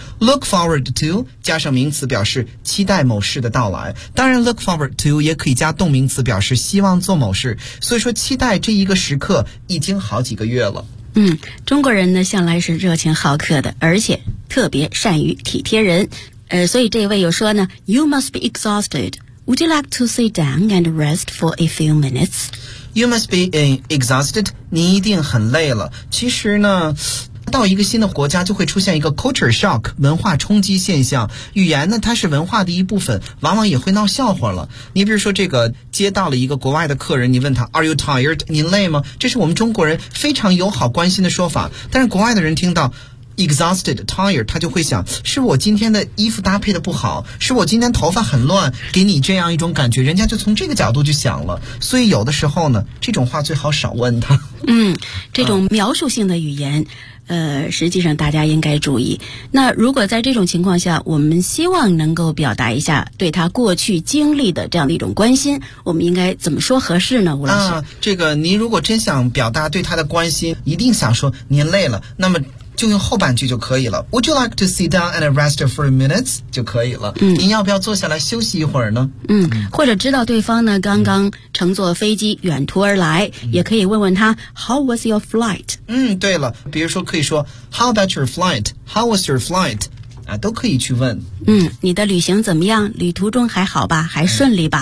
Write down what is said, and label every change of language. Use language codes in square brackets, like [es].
[en] look forward to [zh] 加上名词表示期待某事的到来，当然 look forward to 也可以加动名词表示希望做某事。所以说期待这一个时刻已经好几个月了。嗯，中国人呢向来是热情好客的，而且特别善于体贴人。所以这位又说呢 [en] You must be exhausted. Would you like to sit down and rest for a few minutes? You must be exhausted. [zh] 你一定很累了。其实呢，到一个新的国家就会出现一个 culture shock 文化冲击现象。语言呢，它是文化的一部分，往往也会闹笑话了。你比如说这个接到了一个国外的客人，你问他 [en] Are you tired? [zh] 您累吗？这是我们中国人非常友好关心的说法，但是国外的人听到Exhausted, tired, 他就会想是我今天的衣服搭配的不好，是我今天头发很乱，给你这样一种感觉，人家就从这个角度去想了。所以有的时候呢，这种话最好少问他。嗯，这种描述性的语言实际上大家应该注意。那如果在这种情况下，我们希望能够表达一下对他过去经历的这样的一种关心，我们应该怎么说合适呢？吴老师，这个您如果真想表达对他的关心，一定想说您累了，那么就用后半句就可以了。 [en] Would you like to sit down and rest for a minutes? [zh] 就可以了。嗯，您要不要坐下来休息一会儿呢？嗯，或者知道对方呢刚刚乘坐飞机远途而来，也可以问问他 [en] How was your flight? [zh] 嗯，对了，比如说可以说 [en] How about your flight? [zh] How was your flight? 啊，都可以去问。嗯，你的旅行怎么样？旅途中还好吧？还顺利吧？